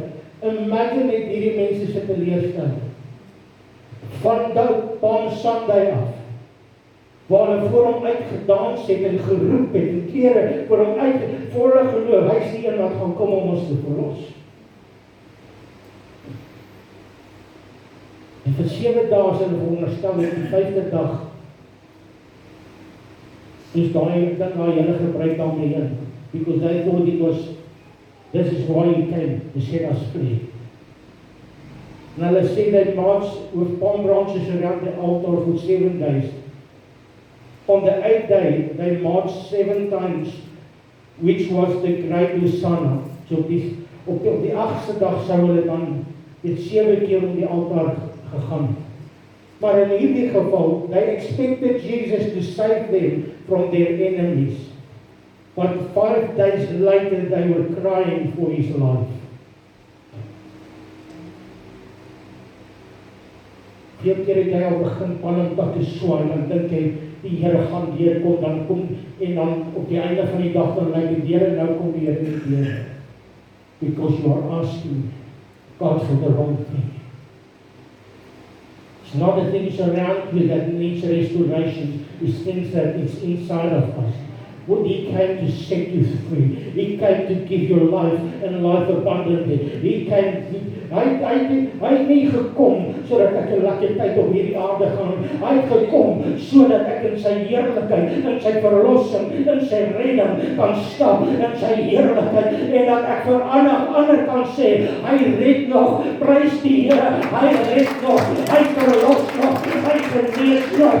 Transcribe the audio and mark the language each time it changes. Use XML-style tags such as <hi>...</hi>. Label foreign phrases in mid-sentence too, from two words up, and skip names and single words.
<af>Imagine net hierdie mense se teleurstelling. Van Palm Sunday af, waar hulle voor hom uitgedans het en geroep het, en kere voor hom uit, voor hulle geloof, hy is die een wat gaan kom om ons te verlos. En vir 7 dae is hulle veronderstel, en die 5de dag, dus daai hele gebruik daarmee in,</af> <en>because they thought it was, this is why he came, to set us free.</en> <af>And hulle sê,</af> <en>they marched with palm branches around the altar for 7 days. On the 8th day, they marched 7 times, which was the great Hosanna.</en> <af>So op die 8ste dag sou hulle dan dit 7 keer om die altaar gegaan. Maar in hierdie geval,</af> <en>they expected Jesus to save them from their enemies. But 5 days later, they were crying for his life.</en> <af>Keer het jy al begin palmpakke swaai, dan dink jy, die Here gaan deurkom, dan kom, en dan op die einde van die dag, dan lyk die Here, nou kom die Here nie deur.</af> <en>Because you are asking God for the wrong thing. It's not the things around you that needs restoration, it's things that is inside of us. When he came to set you free, he came to give your life and life abundantly. He came,</en> <af>hy het nie gekom sodat ek 'n lekker tyd op hierdie aarde gaan. Hy het gekom sodat ek in sy heerlikheid, in sy verlossing, in sy redding kan stap, in sy heerlikheid, en dat ek vir ander kan sê, hy red nog, prys die Here, hy red nog, hy verlos nog, hy genees nog.</af>